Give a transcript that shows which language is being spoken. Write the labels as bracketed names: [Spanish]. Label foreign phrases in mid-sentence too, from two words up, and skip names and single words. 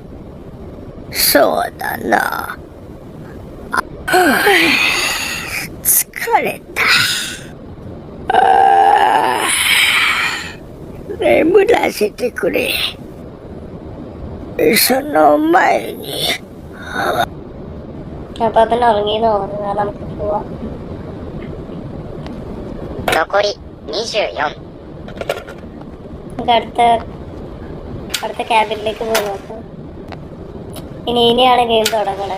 [Japanese] そうだな。疲れた。眠らせてくれ。その前に。 [Malayalam] അപ്പൊ തന്നെ ഉറങ്ങിയെന്ന് തോന്നുന്നു. നമുക്ക് പോവാം. [Japanese] 残り24. [Malayalam] നമുക്ക് അടുത്ത ക്യാബിനിലേക്ക് പോയി നോക്കാം. ഇനിയാണ് ഗെയിം തുടങ്ങണത്.